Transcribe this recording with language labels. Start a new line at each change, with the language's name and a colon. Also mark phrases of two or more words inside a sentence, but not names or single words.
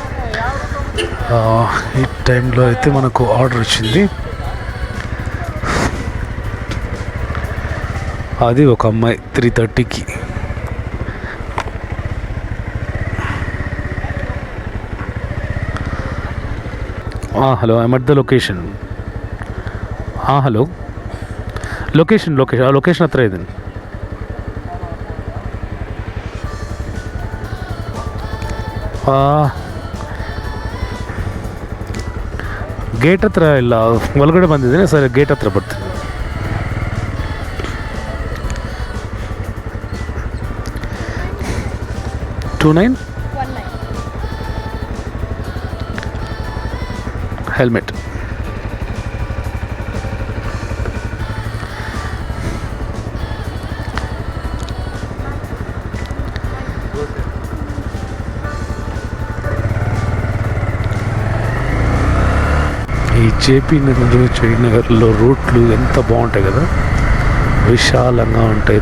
Telugu: ఈ టైంలో అయితే మనకు ఆర్డర్ వచ్చింది. అది ఒక అమ్మాయి 3:30కి. హలో,
English: I'm at the location.
Kannada: ಹಲೋ, ಲೊಕೇಶನ್ ಲೊಕೇಶನ್ ಹತ್ರ ಇದ್ದೀನಿ. ಗೇಟ್ ಹತ್ರ ಇಲ್ಲ, ಒಳಗಡೆ ಬಂದಿದ್ದೀನಿ ಸರ್. ಗೇಟ್ ಹತ್ರ ಬರ್ತೀನಿ. ಟೂ 9 ಹೆಲ್ಮೆಟ್.
Telugu: ఈ జేపీ నగర్, జయనగర్లో రోడ్లు ఎంత బాగుంటాయి కదా, విశాలంగా ఉంటాయి.